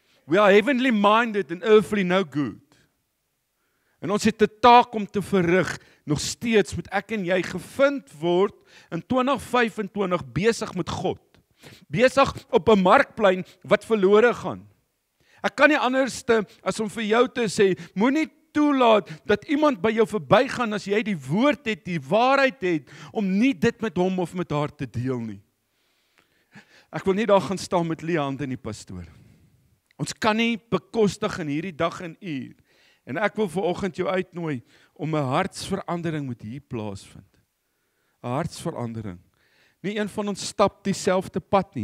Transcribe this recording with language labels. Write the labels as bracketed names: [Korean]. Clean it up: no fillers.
[English] We are heavenly minded and earthly no good. [Afrikaans] En ons het 'n taak om te verrig, nog steeds moet ek en jy gevind word in 2025 besig met God. Besig op 'n markplein wat verlore gaan. Ek kan nie anderste as om vir jou te sê, moenie toelaat dat iemand by jou verbygaan as jy die woord het, die waarheid het, om nie dit met hom of met haar te deel nie. Ek wil nie daar gaan staan met Leand en die pastoor. Ons kan nie bekostig in hierdie dag en uur. En ek wil vanoggend jou uitnooi om 'n hartsverandering moet hier plaasvind. 'n Hartsverandering. Nie een van ons stap dieselfde pad nie.